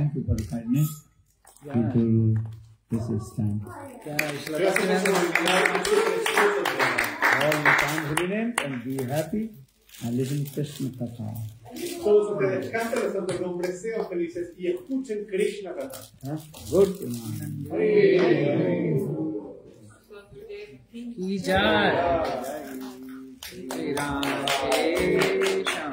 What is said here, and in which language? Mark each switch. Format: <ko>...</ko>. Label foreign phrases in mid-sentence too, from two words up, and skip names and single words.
<en>for the kindness. People, this is time. All the time, holy name, and be happy and listen to Krishna Katha.</en> <es>Todos ustedes canten los santos nombres, sean felices y escuchen Krishna Katha.</es> <en>Good.</en> <hi>की जय। जय राम.</hi>